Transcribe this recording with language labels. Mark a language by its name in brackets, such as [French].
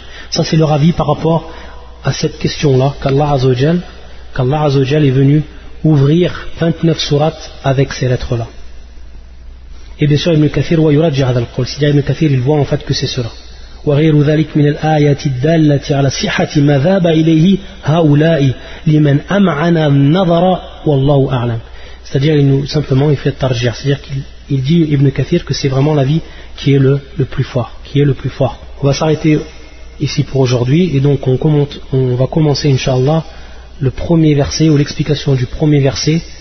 [French] Ça c'est leur avis par rapport à cette question-là, qu'Allah Azza wa Jal est venu ouvrir 29 sourates avec ces lettres-là. Et bien sûr, Ibn Kathir [Arabic] wa yuraji' hadha al-qawl. [French] C'est-à-dire, Ibn Kathir, il voit en fait que c'est cela. [Arabic] وغير ذلك من الآيات الدالة على صحة ما ذاب إليه هؤلاء لمن أمعن النظر والله أعلم. [French] C'est-à-dire, il nous, simplement, il fait tarjih. C'est-à-dire qu'il dit Ibn Kathir que c'est vraiment l'avis qui est le plus fort, qui est le plus fort. On va s'arrêter ici pour aujourd'hui et donc on va commencer, inshallah, le premier verset ou l'explication du premier verset.